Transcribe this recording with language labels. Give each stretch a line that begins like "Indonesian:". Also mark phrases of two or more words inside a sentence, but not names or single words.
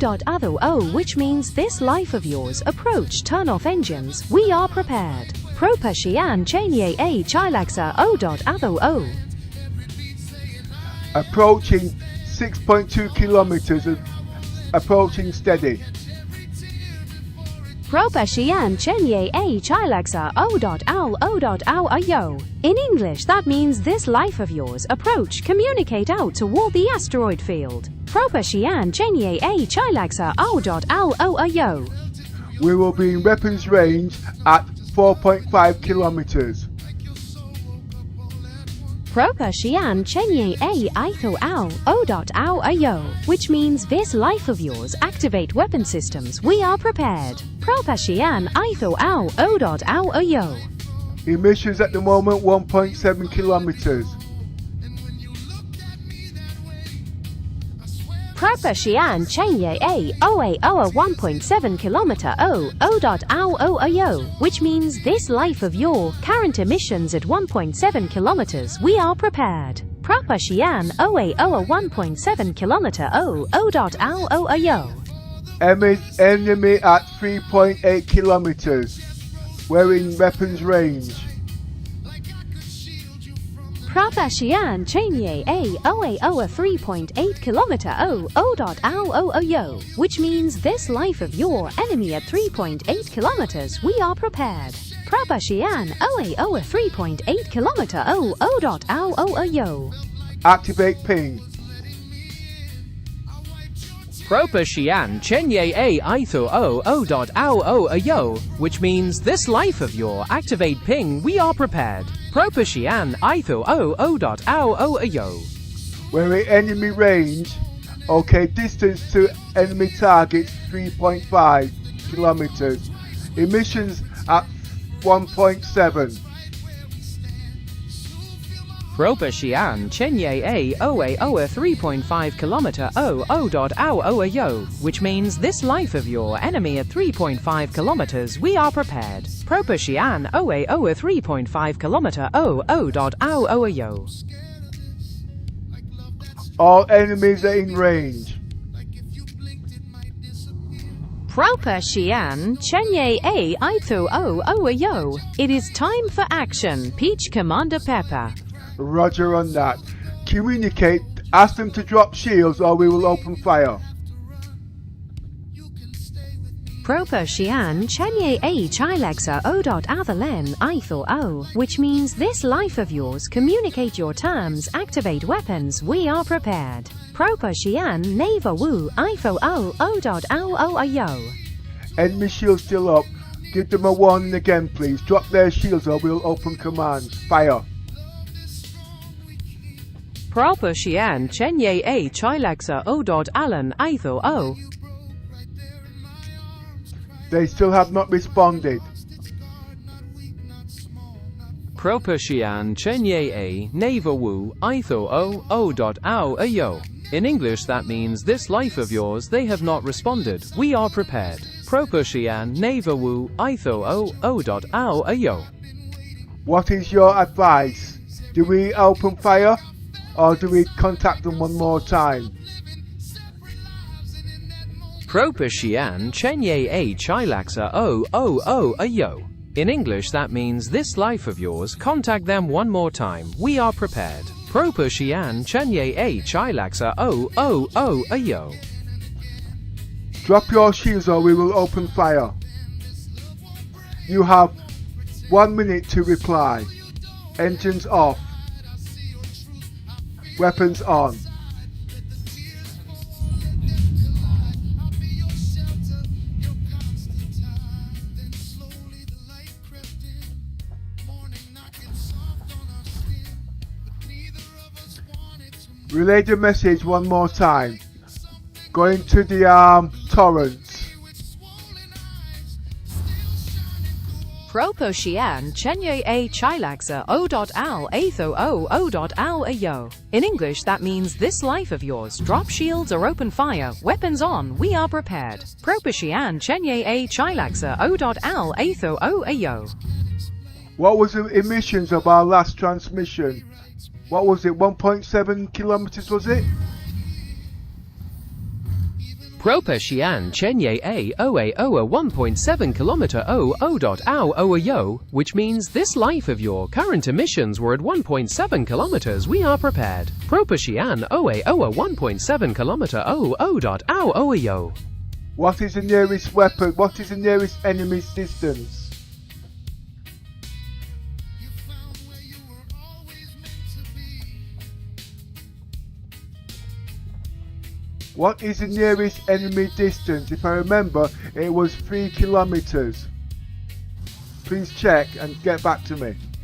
English: Atho O, which means this life of yours, approach, turn off engines, we are prepared. Proper Xian Chenye A Chilaxa O. Atho O. Approaching 6.2 kilometers, approaching steady. Propashian chenye a chilaxa o.ao. In English, that means this life of yours, approach, communicate out toward the asteroid field. Propashian chenye a chilaxa o.ao. We will be in weapons range at 4.5 kilometers. Propashian chenye a itho o.ao, which means this life of yours, activate weapon systems, we are prepared. Propashian itho o.ao. Emissions at the moment 1.7 kilometers. Propashian chenye a 1.7 kilometer o.ao, which means this life of your current emissions at 1.7 kilometers, we are prepared. Propashian 1.7 kilometer o.ao. Enemy at 3.8 kilometers. We're in weapons range. Propashian chenye a 3.8 kilometer o.ao, which means this life of your enemy at 3.8 kilometers, we are prepared. Propashian 3.8 kilometer o.ao. Activate ping. Propashian chenye a itho o.ao, which means this life of your activate ping, we are prepared. Propashian itho o.ao. We're in enemy range. Okay, distance to enemy target 3.5 kilometers. Emissions at 1.7. Propashian chenye a 3.5 kilometer o.ao, which means this life of your enemy at 3.5 kilometers, we are prepared. Propashian 3.5 kilometer o.ao. All enemies are in range. Propashian chenye a itho o. It is time for action, Peach Commander Pepper. Roger on that. Communicate, ask them to drop shields or we will open fire. Propashian chenye a chilaxa o.athalen itho o, which means this life of yours, communicate your terms, activate weapons, we are prepared. Propashian neva wu itho o.ao. Enemy shields still up. Give them a warning again please. Drop their shields or we'll open command. Fire. Propashian chenye a chilaxa o.alan itho o. They still have not responded. Propashian chenye a neva wu itho o.ao. In English that means this life of yours, they have not responded, we are prepared. Propashian neva wu itho o.ao. What is your advice? Do we open fire or do we contact them one more time? Propashian chenye a chilaxa o.ao. In English that means this life of yours, contact them one more time, we are prepared. Propashian chenye a chilaxa o.ao. Drop your shields or we will open fire. You have 1 minute to reply. Engines off. Weapons on. Relay the message one more time. Going to the torrents. Propashian chenye a chilaxa o.ao atho o.ao. In English that means this life of yours, drop shields or open fire, weapons on, we are prepared. Propashian chenye a chilaxa o.ao atho o. What was the emissions of our last transmission? What was it, 1.7 kilometers was it? Propashian chenye a 1.7 kilometer o.ao, which means this life of your current emissions were at 1.7 kilometers, we are prepared. Propashian 1.7 kilometer o.ao. What is the nearest weapon? What is the nearest enemy distance? What is the nearest enemy distance? If I remember, it was 3 kilometers. Please check and get back to me.